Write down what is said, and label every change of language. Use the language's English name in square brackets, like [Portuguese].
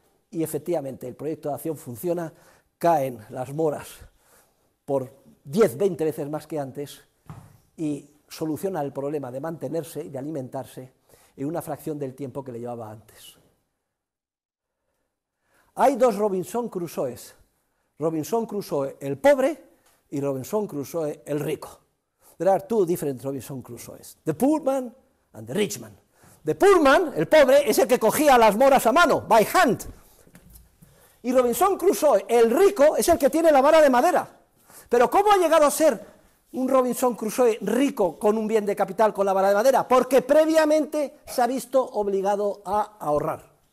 [Spanish] Y efectivamente el proyecto de acción funciona, caen las moras por 10, 20 veces más que antes y soluciona el problema de mantenerse y de alimentarse en una fracción del tiempo que le llevaba antes. Hay 2 Robinson Crusoes. Robinson Crusoe el pobre y Robinson Crusoe el rico. [English] There are 2 different Robinson Crusoes, the poor man and the rich man. The poor man, [Spanish] el pobre, es el que cogía las moras a mano, [English] by hand. [Spanish] Y Robinson Crusoe, el rico, es el que tiene la vara de madera. Pero ¿cómo ha llegado a ser un Robinson Crusoe rico con un bien de capital con la vara de madera? Porque previamente se ha visto obligado a ahorrar.